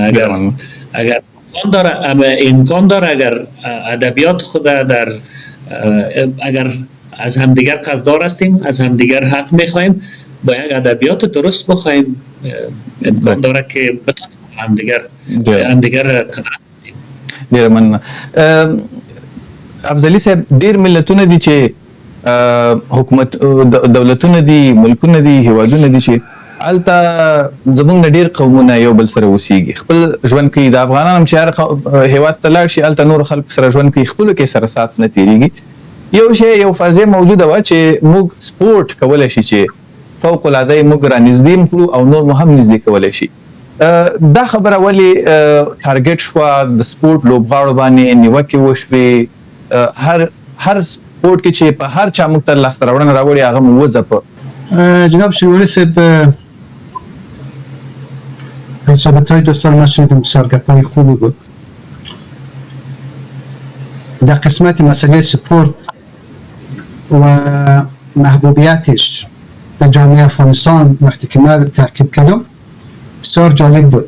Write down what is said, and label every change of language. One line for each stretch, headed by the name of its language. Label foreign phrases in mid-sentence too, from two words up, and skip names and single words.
Persian: اگر امکان داره اگر ادبیات خود در اگر از همدیگر قصددار هستیم، از همدیگر حق میخوایم، با یک ادبیات درست بخوایم، امکان داره که بتونیم همدیگر قدر کنیم.
Pashto: ډیر مننه. افضلي صاحب، ډیر ملتونه دي چې حکومت دولتونه دي، ملکونه دي، هیوادونه دي چې الته زمونږ نه ډیر قومونه یو بل سره اوسېږي، خپل ژوند کې د افغانان هم چې هر هیواد ته لاړ شي الته نور خلکو سره ژوند کوي، خپلو کې سره سات نه تېرېږي. یو فرضیه موجوده وه چې موږ سپورټ کولی شي چې فوق العاده موږ را نږدې کړو او نور مو هم نږدې کولی شي. دا خبره ولې ټارګټ شوه د سپورټ لوبغاړو باندې نیوکې وشوې؟ هر سپورټ کې چې په هر چا موږ ته لاسته راوړنه راوړې هغه مو وځپه.
Persian: جناب شنواری صاحب، صحبت‌های دوستان ما شنیدم، بسیار گپ‌های خوبی بود. در قسمت مسئله سپورت و محبوبیتش در جامعه افغانستان وقتی که ما تعقیب کردم بسیار جالب بود.